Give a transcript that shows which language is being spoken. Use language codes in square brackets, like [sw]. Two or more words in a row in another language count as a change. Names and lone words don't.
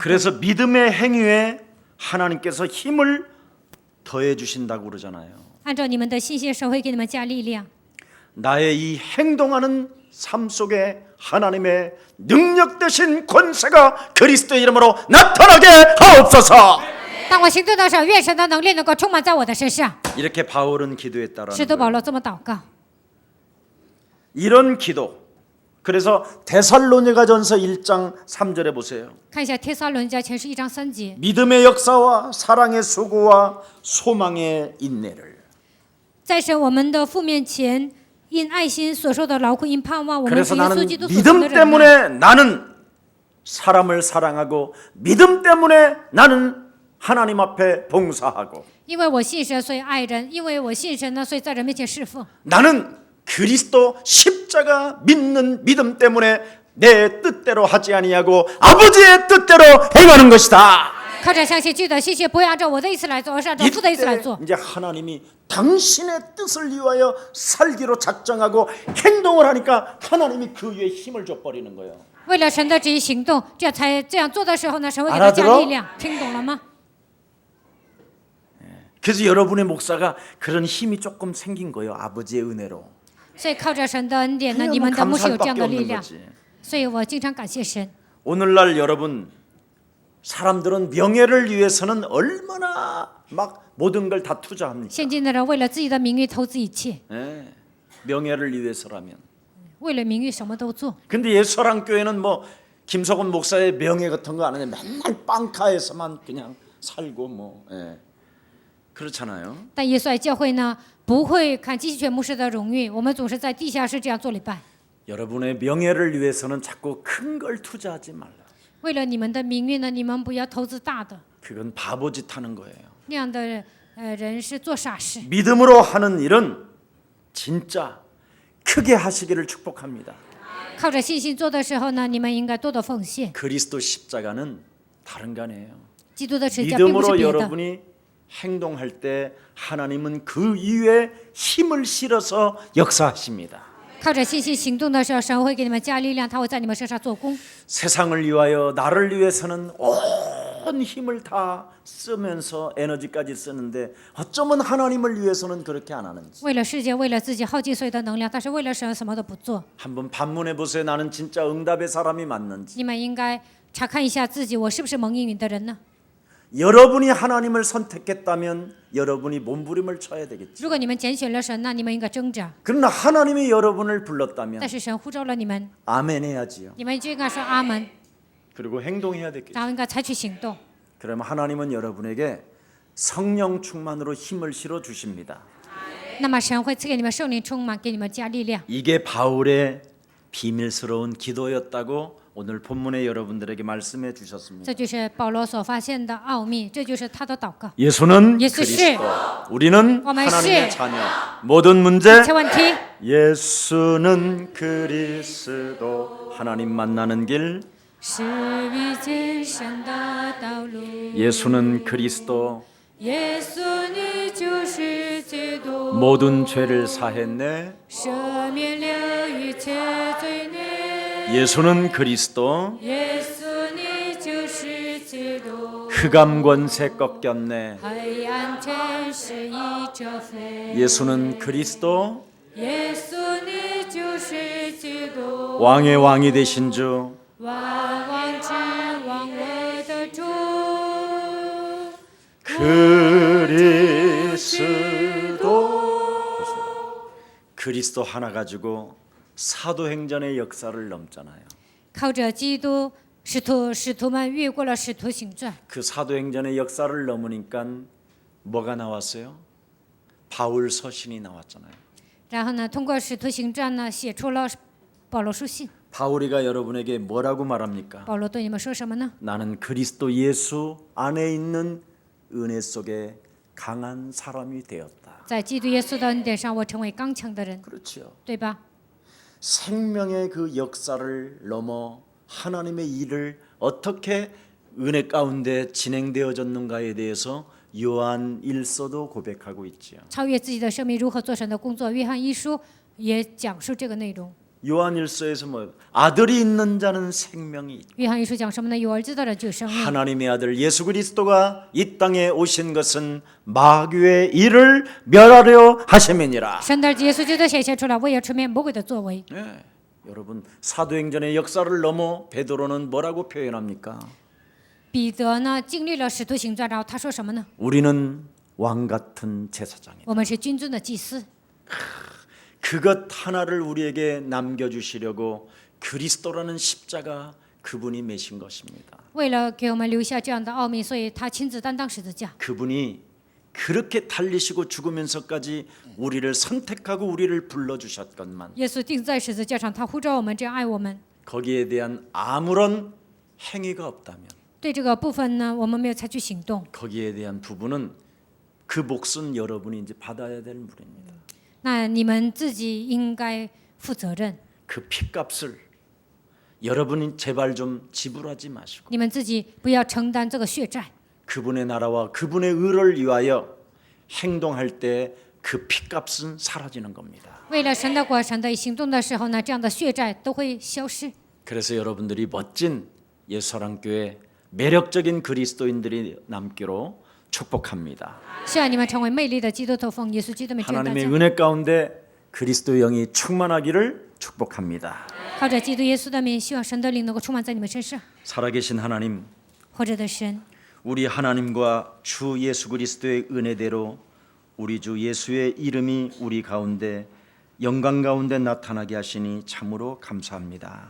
[ko] 그래서 믿음의 행위에 하나님께서 힘을 더해 주신다고 그러잖아요. [zh] 按照你们的信心，神会给你们加力量。 [ko] 나의 이 행동하는 삶 속에 하나님의 능력 되신 권세가 그리스도의 이름으로 나타나게 하옵소서. [zh] 当我行动的时候，愿神的能力能够充满在我的身上。 [ko] 이렇게 바울은 기도했다라는 [zh] 使徒保 [ko] 거예요. [zh] 罗这么祷告。 [ko] 이런 기도. 그래서 데살로니가전서 1장 3절에 보세요. [zh] 看一下《帖撒罗尼迦前书》1章3节， [ko] 믿음의 역사와 사랑의 수고와 소망의 인내를. [zh] 在神我们的父面前，因爱心所受的劳苦，因盼望我们 [ko] 그래서 [zh] 主耶 [ko] 나는 [zh] 稣基督所存的 [ko] 믿음 [zh] 忍耐。 [ko] 때문에 나는 사람을 사랑하고 믿음 때문에 나는 하나님 앞에 봉사하고 [zh] 因为我信神，所以爱人；因为我信神呢，所以在人面前侍奉。 [ko] 나는 그리스도 십자가 믿는 믿음 때문에 내 뜻대로 하지 아니하고 아버지의 뜻대로 행하는 것이다. [zh] 靠着相信基督的信心，不会按照我的意思来做，而是按照父的意思来 [ko] 이때 [zh] 做。 [ko] 이제 하나님이 당신의 뜻을 위하여 살기로 작정하고 행동을 하니까 하나님이 그 위에 힘을 줘버리는 거예요. [zh] 为了神的旨意行动，这样做的时候呢，神会给他加力量。听懂了吗？ [ko] 그래서 여러분의 목사가 그런 힘이 조금 생긴 거예요. 아버지의 은혜로. [zh] 所以靠着神的恩典呢， [ko] 그러면 [zh] 你们的牧师有这 [ko] 감사할 [zh] 样 [ko] 밖에 [zh] 的力 [ko] 없는 [zh] 量， [ko] 거지. [zh] 所以我经常感谢神。 [ko] 오늘날 여러분 사람들은 명예를 위해서는 얼마나 막 모든 걸 다 투자합니까? [zh] 现今的人为了自己的名誉投资一切， [ko] 예, 명예를 위해서라면. [zh] 为了名誉什么都做。 [ko] 근데 예수사랑교회는 뭐 김석원 목사의 명예 같은 거 안 하냐 맨날 빵카에서만 그냥 살고 뭐 그렇잖아요. [zh] 但耶稣爱教会呢，不会看基全牧师的荣誉，我们总是在地下室这样做礼拜。 [ko] 여러분의 명예를 위해서는 자꾸 큰 걸 투자하지 말라. [zh] 为了你们的名誉呢，你们不要投资大的， [ko] 그건 바보짓 하는 거예요. [zh] 那样的人是做傻事。 [ko] 믿음으로 하는 일은 진짜 크게 하시기를 축복합니다. [zh] 靠着信心做的时候呢，你们应该多多奉献。 [ko] 그리스도 십자가는 다른 거 아니에요. [zh] 基督的十字架并不是 [ko] 믿음으로 [zh] 别的， [ko] 여러분이 행동할 때 하나님은 그 이유에 힘을 실어서 역사하십니다. [zh] 靠着信心行动的时候，神会给你们加力量，他会在你们身上做工。 [ko] 세상을 위하여 나를 위해서는 온 힘을 다 쓰면서 에너지까지 쓰는데 어쩌면 하나님을 위해서는 그렇게 안 하는지. [zh] 为了世界，为了自己耗尽所有的能量，但是为了神什么都不做。 [ko] 한번 반문해 보세요. 나는 진짜 응답의 사람이 맞는지. [zh] 你们应该查看一下自己，我是不是蒙应允的人呢？ [ko] 여러분이 하나님을 선택했다면 여러분이 몸부림을 쳐야 되겠지. [zh] 如果你们拣选了神，那你们应该挣扎。 [ko] 그러나 하나님이 여러분을 불렀다면 [zh] 但是神呼召了你们， [ko] 아멘 해야지요. [zh] 你们就应该说阿门， [ko] 그리고 행동해야 되겠죠. [zh] 然后应该采取行动。 [ko] 그러면 하나님은 여러분에게 성령 충만으로 힘을 실어 주십니다. [zh] 那么神会赐给你们圣灵充满，给你们加力量。 [ko] 이게 바울의 비밀스러운 기도였다고 오늘 본문에 여러분들에게 말씀해 주셨습니다. [zh] 这就是保罗所发现的奥秘，这就是他的祷告。 [ko] 예수는 예수 그리스도, 우리는 [zh] 我们 [ko] 하나님의 [zh] 是 [ko] 자녀. 모든 문제 [zh] 一切问题， [ko] 예수는 그리스도, 하나님 만나는 길 [zh] 是遇见神的道路。 [ko] 예수는 그리스도 [zh] 耶稣，你就是基督， [ko] 모든 죄를 사했네. [zh] 赦免了一切罪孽。 [ko] 예수는 그리스도 [zh] 耶稣，你就是基督， [ko] 흑암 권세 꺾였네. [zh] 黑暗权势已折飞。 [ko] 예수는 그리스도 [zh] 耶稣，你就是基督， [ko] 왕의 왕이 되신 주 [zh] 万王之王位的主。 [ko] 그리스도 하나 가지고 사도행전의 역사를 넘잖아요. [zh] 靠着基督，使徒们越过了使徒行传。 [ko] 그 사도행전의 역사를 넘으니까 뭐가 나왔어요? 바울 서신이 나왔잖아요. [zh] 然后呢，通过使徒行传呢，写出了保罗书信。 [ko] 바울이가 여러분에게 뭐라고 말합니까? [zh] 保罗对你们说什么呢？ [ko] 나는 그리스도 예수 안에 있는 은혜 속에 강한 사람이 되었다. [zh] 在基督耶稣的恩典上，我成为刚强的人， [ko] 그렇죠. [zh] 对吧？ [ko] 생명의 그 역사를 넘어 하나님의 일을 어떻게 은혜 가운데 진행되어졌는가에 대해서 요한 1서도 고백하고 있지요. [zh] 超越自己的生命如何做神的工作，约翰一书也讲述这个内容。 [ko] 요한 1서에서 뭐 아들이 있는 자는 생명이 있다. [zh] 约翰一书讲什么呢？有儿子的人就有生命。 [ko] 하나님의 아들 예수 그리스도가 이 땅에 오신 것은 마귀의 일을 멸하려 하심이니라. [zh] 神的儿子耶稣基督显现出来，为要除灭魔鬼的作为。 [ko] 네, 여러분 사도행전의 역사를 넘어 베드로는 뭐라고 표현합니까? [zh] 彼得呢，经历了使徒行传，然后他说什么呢？ [ko] 우리는 왕 같은 제사장이다. [zh] 我们是君尊的祭司。 [ko] 그것 하나를 우리에게 남겨주시려고 그리스도라는 십자가 그분이 메신 것입니다. [zh] 为了给我们留下这样的奥秘，所以他亲自担当十字架。 [ko] 그분이 그렇게 달리시고 죽으면서까지 우리를 선택하고 우리를 불러주셨건만 [zh] 耶稣钉在十字架上，他呼召我们，这样爱我们。 [ko] 거기에 대한 아무런 행위가 없다면 [zh] 对这个部分呢，我们没有采取行动。 [ko] 거기에 대한 부분은 그 몫은 여러분이 이제 받아야 될 물입니다. [zh] 那你们自己应该负责任， [ko] 그 피값을 여러분이 제발 좀 지불하지 마시고 [zh] 你们自己不要承担这个血债。 [ko] 그분의 나라와 그분의 의를 위하여 행동할 때 그 피값은 사라지는 겁니다. [zh] 为了神的国、神的行动的时候呢，这样的血债都会消失。 [ko] 그래서 여러분들이 멋진 예수사랑교회 매력적인 그리스도인들이 남기로 축복합니다. [zh] 希望你们成为魅力的基督徒，奉耶稣基督的名祝大 [ko] 하나님의 [zh] 家。 [ko] 은혜 가운데 그리스도 영이 충만하기를 축복합니다. [zh] 靠着基督耶稣的名，希望神的灵能够充满在你们身上。 [ko] 살아계신 하나님, [zh] 活着的神， [ko] 우리 하나님과 주 예수 그리스도의 은혜대로 우리 주 예수의 이름이 우리 가운데 영광 가운데 나타나게 하시니 참으로 감사합니다.